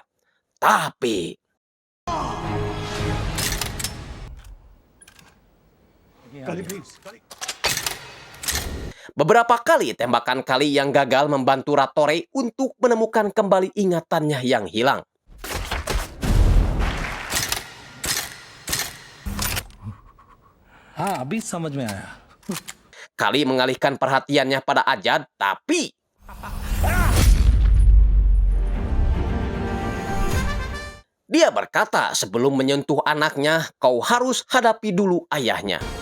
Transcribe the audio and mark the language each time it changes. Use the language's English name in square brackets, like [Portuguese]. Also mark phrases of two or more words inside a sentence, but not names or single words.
[Indonesian] Tapi beberapa kali tembakan Kali yang gagal membantu Rattore untuk menemukan kembali ingatannya yang hilang. [Hindi] अभी समझ में आया. [Indonesian] Kali mengalihkan perhatiannya pada Ajad, tapi dia berkata sebelum menyentuh anaknya, kau harus hadapi dulu ayahnya.